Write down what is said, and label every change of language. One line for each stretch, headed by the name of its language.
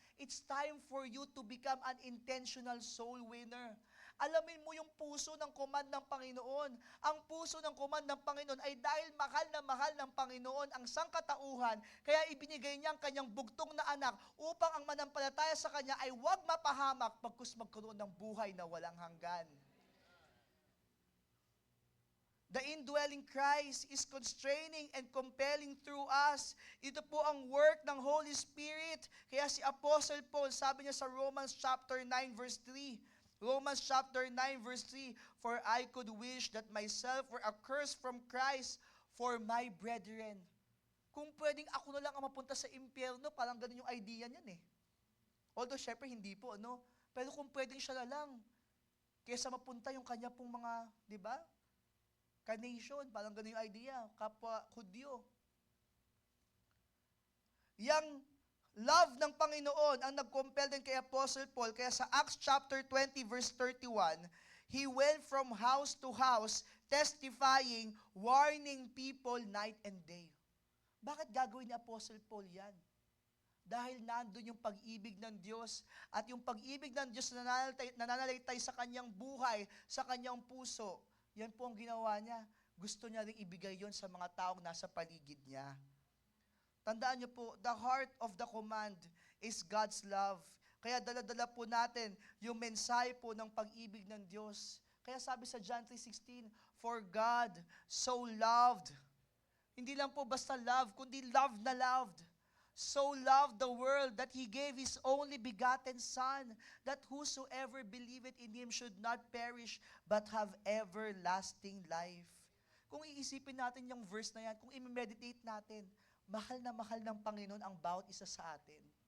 English: It's time for you to become an intentional soul winner.
Filipino: Alamin mo yung puso ng command ng Panginoon. Ang puso ng command ng Panginoon ay dahil mahal na mahal ng Panginoon ang sangkatauhan, kaya ibinigay niya ang kanyang bugtong na anak upang ang manampalataya sa kanya ay huwag mapahamak pagkus magkaroon ng buhay na walang hanggan.
English: The indwelling Christ is constraining and compelling through us.
Filipino: Ito po ang work ng Holy Spirit. Kaya si Apostle Paul, sabi niya sa Romans chapter 9 verse 3, Romans chapter 9 verse 3,
English: For I could wish that myself were accursed from Christ for my brethren.
Filipino: Kung pwedeng ako na lang ang mapunta sa impyerno, parang ganun yung idea niyan eh. Although syempre hindi po, no? Pero kung pwedeng siya na lang, kaysa mapunta yung kanya pong mga, di ba? Ka-nation, parang ganun yung idea, kapwa Hudyo. Yang love ng Panginoon ang nag-compel din kay Apostle Paul, kaya sa Acts chapter 20 verse 31,
English: he went from house to house, testifying, warning people night and day.
Filipino: Bakit gagawin ni Apostle Paul yan? Dahil nandun yung pag-ibig ng Diyos, at yung pag-ibig ng Diyos na nananalaytay sa kanyang buhay, sa kanyang puso. Yan po ang ginawa niya. Gusto niya rin ibigay yon sa mga taong nasa paligid niya. Tandaan niyo po,
English: the heart of the command is God's love.
Filipino: Kaya dala-dala po natin yung mensahe po ng pag-ibig ng Diyos. Kaya sabi sa John 3:16,
English: For God so loved.
Filipino: Hindi lang po basta love, kundi loved na loved.
English: So loved the world that He gave His only begotten Son, that whosoever believeth in Him should not perish, but have everlasting life.
Filipino: Kung iisipin natin yung verse na yan, kung i-meditate natin, mahal na mahal ng Panginoon ang bawat isa sa atin.